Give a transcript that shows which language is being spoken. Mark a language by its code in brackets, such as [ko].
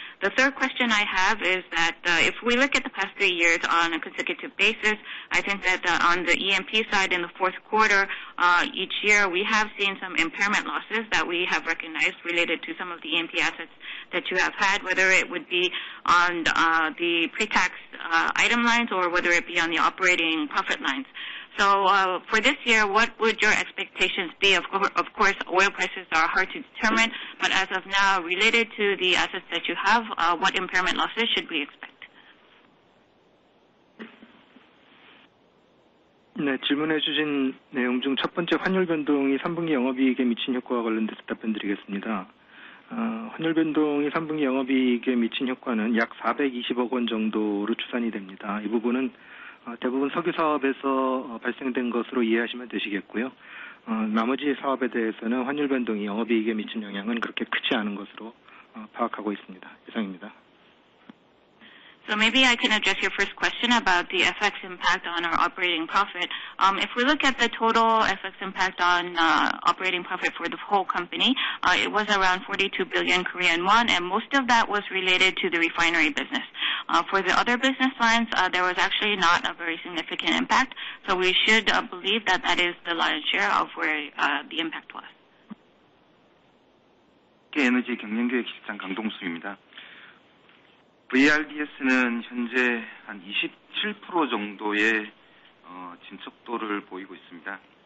[en] The third question I have is that if we look at the past 3 years on a consecutive basis, I think that on the EMP side in the fourth quarter, each year we have seen some impairment losses that we have recognized related to some of the EMP assets that you have had, whether it would be on the pre-tax item lines or whether it be on the operating profit lines. So for this year, what would your expectations be? Of course, oil prices are hard to determine, but as of now, related to the assets that you have, what impairment losses should we expect? [ko] 네, 질문해 주신 내용 중 첫 번째 환율 변동이 3분기 영업이익에 미친 효과와 관련돼서 답변드리겠습니다. 환율 변동이 3분기 영업이익에 미친 효과는 약 420억 원 정도로 추산이 됩니다. 이 부분은 대부분 석유 사업에서 발생된 것으로 이해하시면 되시겠고요. 나머지 사업에 대해서는 환율 변동이 영업이익에 미친 영향은 그렇게 크지 않은 것으로 파악하고 있습니다. 이상입니다. [en] So maybe I can address your first question about the FX impact on our operating profit. If we look at the total FX impact on operating profit for the whole company, it was around 42 billion Korean won, and most of that was related to the refinery business. For the other business lines, there was actually not a very significant impact, so we should believe that that is the lion's share of where the impact was. [ko] 에너지 경영기획실장 강동수입니다. VRDS는 현재 한 27% 정도의 진척도를 보이고 있습니다.